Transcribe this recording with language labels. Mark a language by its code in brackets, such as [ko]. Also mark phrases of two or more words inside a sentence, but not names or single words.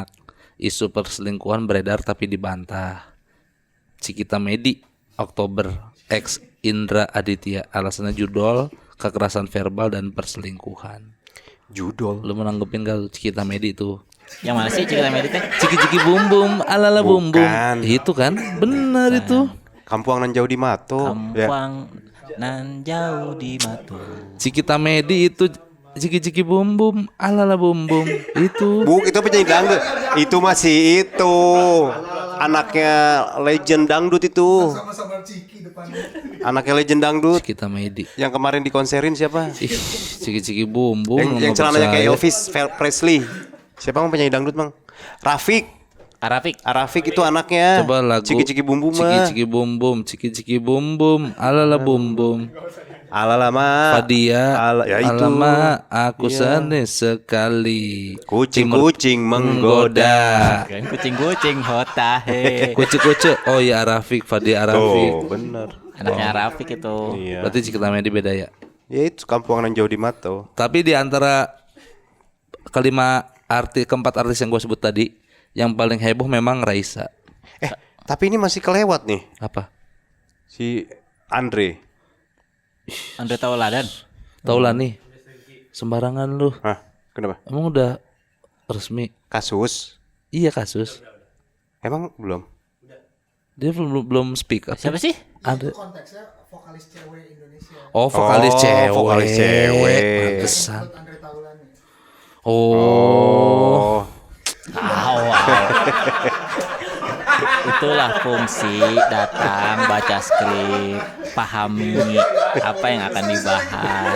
[id] Isu perselingkuhan beredar tapi dibantah. Cikita Medi Oktober ex Indra Aditya alasannya judol kekerasan verbal dan perselingkuhan. Judol. Lu mau nanggepin gak Cikita Medi itu? Yang mana sih cerita meditnya? Ciki-ciki bum bum alala bum bum. Bukan. Itu kan benar itu. [min] Kampuang nan jauh di Mato. [id] Ya. [min] Kampang nan jauh di Matu. [id] Cikita Medi itu ciki-ciki bum bum alala bum bum. Itu. Itu penyanyi dangdut. Itu masih itu. Anaknya legend dangdut itu. Sama-sama Ciki depannya. Anaknya legend dangdut. Cikita Medi. Yang kemarin dikonserin siapa? Ih, ciki-ciki bum bum. Yang nggak celananya kayak percaya. Elvis Presley. Siapa mau penyanyi dangdut, Mang? Rafik. Arafik. Arafik itu anaknya. Coba lagu Ciki-ciki bum bum mah. Ciki-ciki bum bum, ciki-ciki bum bum, alala bum bum. Alalama. Fadia, Ya itu. alama aku Iya. sane sekali. Kucing-kucing menggoda. Kan kucing-kucing hotahe. Kucu-kucu. Oh ya Arafik, Fadia Arafik. Oh, bener. Anaknya Arafik itu. Iya. Berarti Cikita Medi beda ya. [min] Ya itu kampuang nan jauh di Mato. [id] Tapi di antara keempat artis yang gue sebut tadi, yang paling heboh memang Raisa. Tapi ini masih kelewat nih. Apa? Si Andre. Andre Tauladan. Tau lah nih. Sembarangan lu. Hah? Kenapa? Emang udah resmi? Kasus? Iya kasus. Emang belum? Dia belum [en] speak up. [id] Siapa sih? Ada. Konteksnya vokalis cewek Indonesia. Oh vokalis Oh, cewek. vokalis cewek. Pantesan. Menurut Andre Taulani. Oh. Itulah fungsi datang, baca skrip, pahami apa yang akan dibahas.